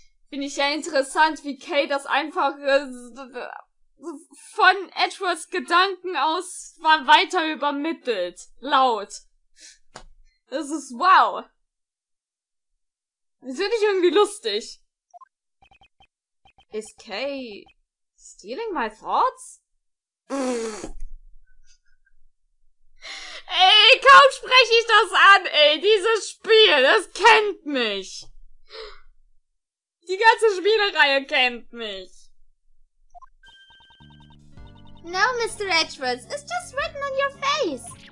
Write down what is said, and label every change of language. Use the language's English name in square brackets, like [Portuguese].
[German] Finde ich ja interessant, wie Kay das einfach von Edgeworths Gedanken aus weiter übermittelt. Laut. Das ist wow. Das finde ich irgendwie lustig. [English] Is Kay stealing my thoughts? [German] Ey, kaum spreche ich das an, ey. Dieses Spiel, das kennt mich. Die ganze Spielereihe kennt mich. [English] No, Mr. Edgeworth, it's just written on your face.